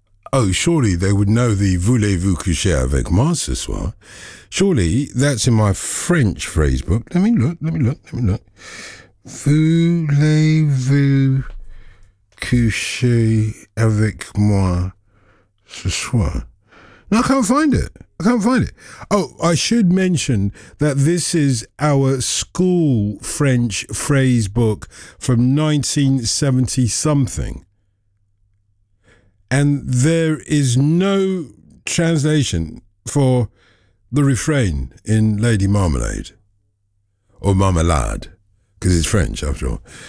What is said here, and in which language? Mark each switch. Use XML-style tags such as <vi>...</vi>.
<en>Oh, surely they would know the</en> <fr>Voulez-vous coucher avec moi ce soir?</fr> <en>Surely that's in my French phrase book. Let me look.</en> <fr>Voulez-vous coucher avec moi ce soir?</fr> <en>No, I can't find it. Oh, I should mention that this is our school French phrase book from 1970-something. And there is no translation for the refrain in Lady Marmalade or Marmalade, because it's French, after all.</en>